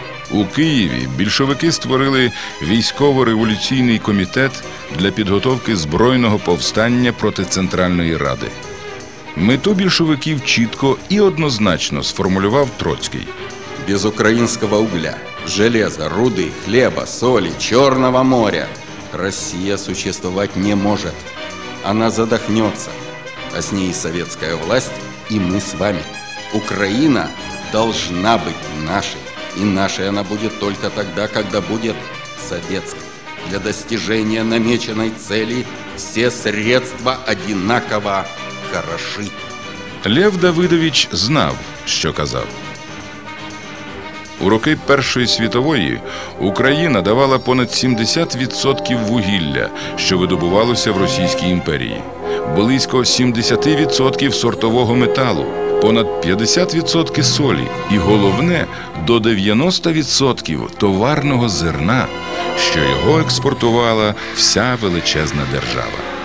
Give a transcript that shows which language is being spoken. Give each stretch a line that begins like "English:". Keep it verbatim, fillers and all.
Ukrainian: У Києві більшовики створили військово-революційний комітет для підготовки збройного повстання проти Центральної Ради. Мету більшовиків чітко і однозначно сформулював Троцький.
Russian: Без украинского угля, железа, руды, хлеба, соли, Черного моря Россия существовать не может. Она задохнется, а с ней советская власть и мы с вами. Украина должна быть нашей, и нашей она будет только тогда, когда будет советской. Для достижения намеченной цели все средства одинаково хороши.
Ukrainian: Лев Давидович знав, що казав. У роки Першої світової Україна давала понад сімдесят відсотків вугілля, що видобувалося в Російській імперії, близько сімдесят відсотків сортового металу, понад п'ятдесят відсотків солі і, головне, до дев'яносто відсотків товарного зерна, що його експортувала вся величезна держава.